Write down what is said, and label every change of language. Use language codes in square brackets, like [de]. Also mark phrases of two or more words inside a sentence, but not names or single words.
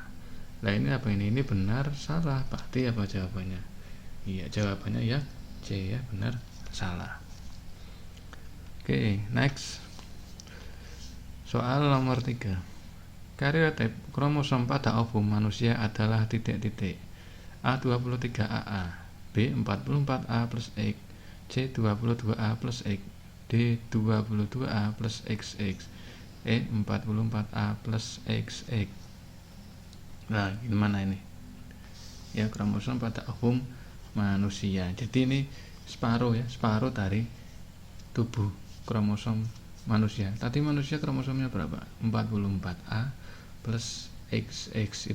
[id] Nah ini apa ini? Ini benar, salah. Berarti apa jawabannya? Iya, jawabannya ya C ya, benar, salah. Oke, next. Soal nomor 3. Karyotyp kromosom pada ovum manusia adalah titik-titik A23AA, B44A plus X, C22A plus X, D22A plus XX, E44A plus XX. Nah, gimana ini? Ya, kromosom pada ovum manusia. Jadi ini separuh ya, separuh dari tubuh kromosom manusia. Tadi manusia kromosomnya berapa? 44A plus XX.